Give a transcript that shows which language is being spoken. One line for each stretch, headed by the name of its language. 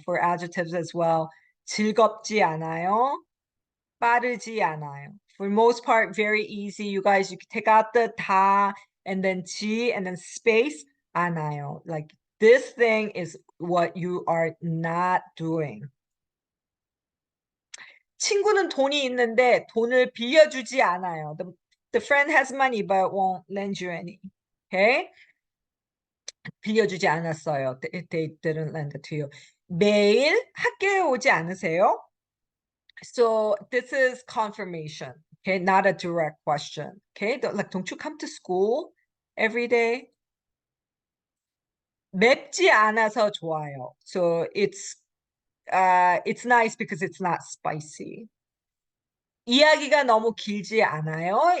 English: For adjectives as well.
Korean: 즐겁지 않아요. 빠르지 않아요.
English: For most part, very easy. You guys, you can take out the 다 and then 지 and then space 않아요. Like this thing is what you are not doing.
Korean: 친구는 돈이 있는데 돈을 빌려주지 않아요.
English: The friend has money but won't lend you any.
Korean: Okay? 빌려주지 않았어요.
English: They didn't lend it to you.
Korean: 매일 학교에 오지 않으세요?
English: So this is confirmation, okay, not a direct question. Okay, like, don't you come to school every day?
Korean: 맵지 않아서 좋아요.
English: So it's nice because it's not spicy.
Korean: 이야기가 너무 길지 않아요?